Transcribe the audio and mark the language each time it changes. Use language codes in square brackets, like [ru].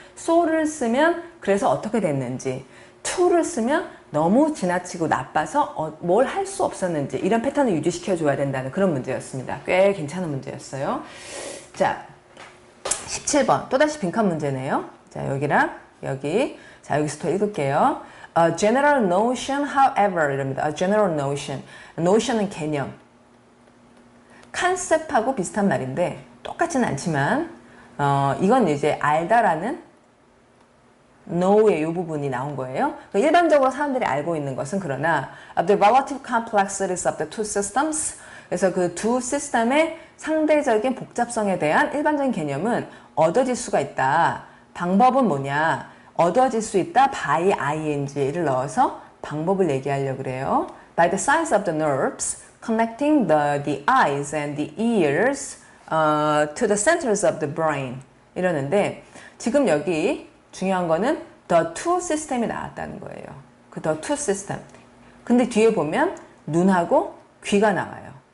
[ko] so를 쓰면 그래서 어떻게 됐는지, to를 쓰면 너무 지나치고 나빠서 뭘 할 수 없었는지 이런 패턴을 유지시켜 줘야 된다는 그런 문제였습니다. 꽤 괜찮은 문제였어요. 자, 17번 또다시 빈칸 문제네요. 자, 여기랑 여기. 자, 여기서부터 읽을게요. [en] A general notion, however [ko] 이럽니다. A general notion. notion은 개념. 컨셉하고 비슷한 말인데 똑같지는 않지만 이건 이제 알다라는 know의 이 부분이 나온 거예요. 일반적으로 사람들이 알고 있는 것은 그러나 [en] of the relative complexities of the two systems [ko] 그래서 그 두 시스템의 상대적인 복잡성에 대한 일반적인 개념은 얻어질 수가 있다. 방법은 뭐냐? 얻어질 수 있다. by ing를 넣어서 방법을 얘기하려고 그래요. [en] By the size of the nerves connecting the eyes and the ears to the centers of the brain [ko] 이러는데 지금 여기 중요한 거는 [en] the two system이 [ko] 나왔다는 거예요. 그 the two system. 근데 뒤에 보면 눈하고 귀가 나와요.